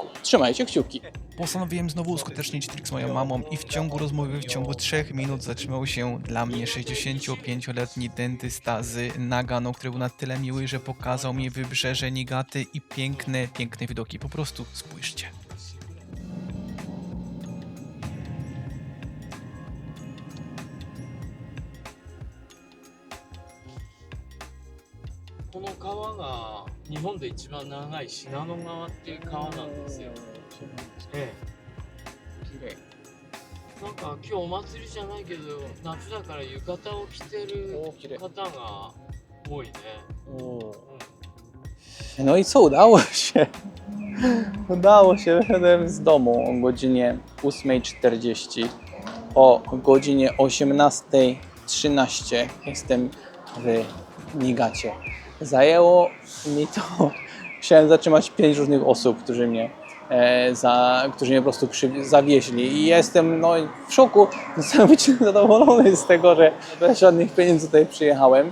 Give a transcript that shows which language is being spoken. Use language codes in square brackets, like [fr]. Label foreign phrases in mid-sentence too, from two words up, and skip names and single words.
[pl] Trzymajcie kciuki. Postanowiłem znowu uskutecznić trik z moją mamą i w ciągu rozmowy, w ciągu 3 minut zatrzymał się dla mnie 65-letni dentysta z Nagano, który był na tyle miły, że pokazał mi wybrzeże Niigaty i piękne widoki. Po prostu spójrzcie. [ja] この川が日本で一番長い信濃川っていう川なんですよ。ええ。なんか今日お祭りじゃないけど夏だから浴衣を着てる方が多いね。 [pl] No i co, udało się. Udało się, wyszedłem z domu o godzinie 8:40. O godzinie 18:13 jestem w Niigacie. Zajęło mi to, musiałem zatrzymać 5 różnych osób, którzy mnie po prostu zawieźli i jestem no, w szoku, niesamowicie zadowolony z tego, że bez żadnych pieniędzy tutaj przyjechałem.